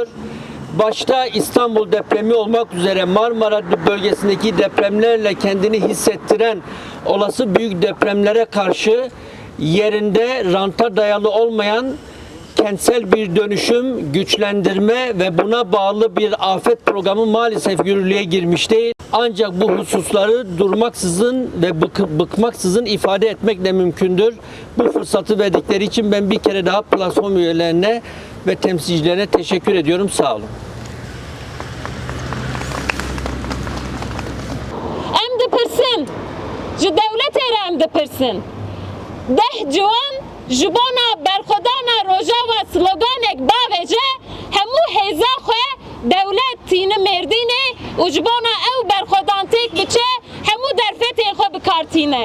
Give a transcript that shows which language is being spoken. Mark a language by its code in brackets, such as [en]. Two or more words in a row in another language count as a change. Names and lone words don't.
[tr] Başta İstanbul depremi olmak üzere Marmara bölgesindeki depremlerle kendini hissettiren olası büyük depremlere karşı yerinde ranta dayalı olmayan kentsel bir dönüşüm, güçlendirme ve buna bağlı bir afet programı maalesef yürürlüğe girmiş değil. Ancak bu hususları durmaksızın ve bıkmaksızın ifade etmekle mümkündür. Bu fırsatı verdikleri için ben bir kere daha platform üyelerine ve temsilcilerine teşekkür ediyorum. Sağ olun. [ku] Em dipirsin, ji devletê em dipirsin. Deh ciwan ji bona berxwedana Rojava sloganek bavêje hemû hêza xwe dewlet tîne mêrdînê û ji bona ew berxwedantêk biçe hemû derfetên xwe bikartîne.